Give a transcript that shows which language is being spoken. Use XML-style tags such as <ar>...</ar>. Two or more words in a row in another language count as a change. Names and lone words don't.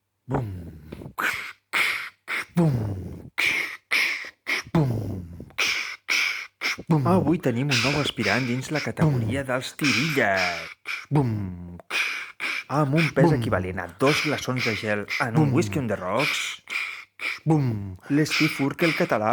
<ca>Bum, bum, bum, bum. Avui tenim un nou aspirant dins la categoria dels tirilles. Bum, amb un pes equivalent a 2 glaçons de gel en un</ca> <en>whisky on the rocks. Bum,</en> <ca>l'Steve Urkel català.</ca>